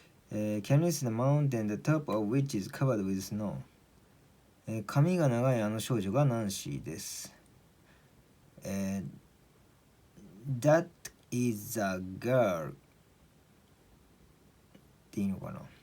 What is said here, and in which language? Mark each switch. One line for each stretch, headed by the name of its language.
English: Can you see the mountain, the top of which is covered with snow?
Japanese: 髪が長いあの少女がナンシーです。
English: That is a girl
Japanese: っていいのかな。